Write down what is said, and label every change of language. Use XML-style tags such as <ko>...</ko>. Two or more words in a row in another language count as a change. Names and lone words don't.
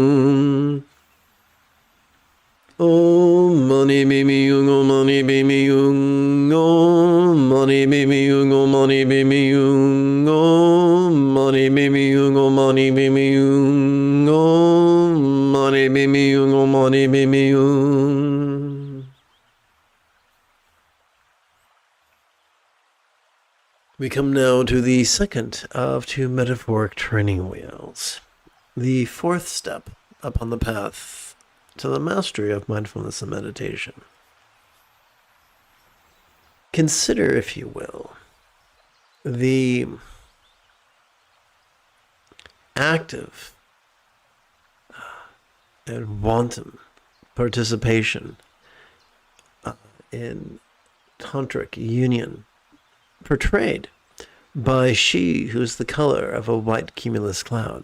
<en>Oh money me me money me me Oh money me me money me me Oh money me me money me me Oh money me me money me me We come now to the second of two metaphoric training wheels, the fourth step upon the path to the mastery of mindfulness and meditation. Consider, if you will, the active and wanton participation in tantric union portrayed by she who's the color of a white cumulus cloud.</en>